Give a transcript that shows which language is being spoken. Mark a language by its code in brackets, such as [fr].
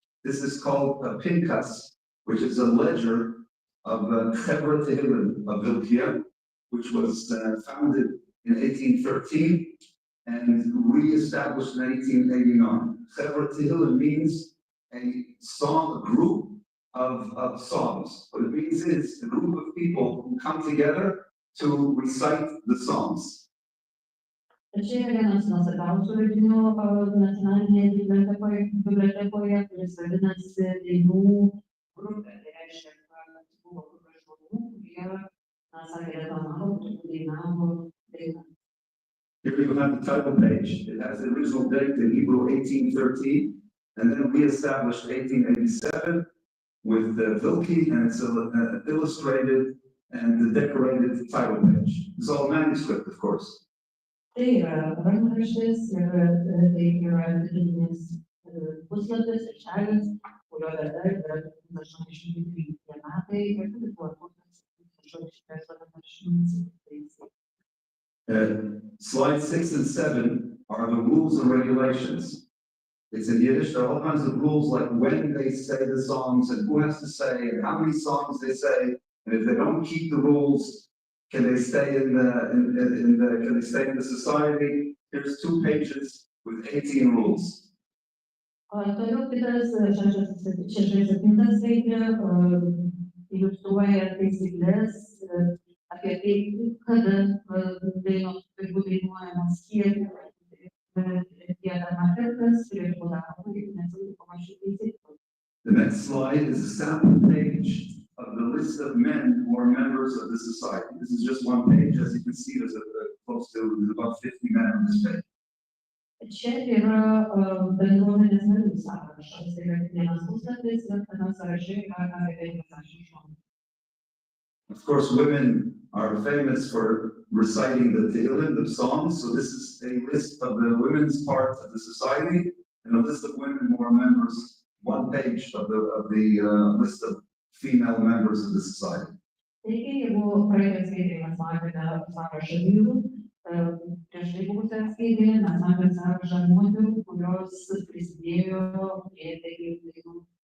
[en] This is called a Pinkas, which is a ledger of Chevra Tehillim of Vilkija, which was founded in 1813 and re-established in 1889. Chevra Tehillim means a song, a group of songs. What it means is a group of people who come together to recite the songs. [lt] Čia yra vienas nuo svarbiausių leidinių nacionalinėje bibliotekoje, kuris vadinasi dainų grupė. Tai reiškia, kad buvo grupė žmonių, kurie sakė, dainavo dainą. [en] Here you have the title page. It has the original date in Hebrew 1813, and then re-established 1887 with the Vilkija, and it's illustrated and the decorated title page. It's all manuscript, of course. [lt] Tai yra rankraštis ir tai yra vidudinis puslapis ir šalis, kurio data yra 1813 metai ir tai buvo atkurtas 1888. [en] Slides 6 and 7 are the rules and regulations. It's in Yiddish. There are all kinds of rules, like when they say the songs and who has to say and how many songs they say, and if they don't keep the rules, can they stay in the society? There's 2 pages with 18 rules. [lt] Toliau kitas 67 skaidrė iliustruoja taisyklės apie tai, kada dainos turi būti dainuojamos, kiek kartas turėtų būti daroma, ir neturi panašių taisyklių. [en] The next slide is a sample page of the list of men who are members of the society. This is just one page. As you can see, there's about 50 men on this page. Čia yra bendruomenės narių sąrašas, tai yra vienas puslapis ir tame sąraše yra apie 50 žmonių. Of course, women are famous for reciting the Tehillim, the songs. So this is a list of the women's part of the society, and a list of women who are members. One page of the list of female members of the society. [lt] Taigi, jeigu praeitą skaidrį mes matėme sąrašą vyrų, prieš tai buvusią skaidrį mes matėme sąrašą moterų, kurios prisidėjo prie dainų.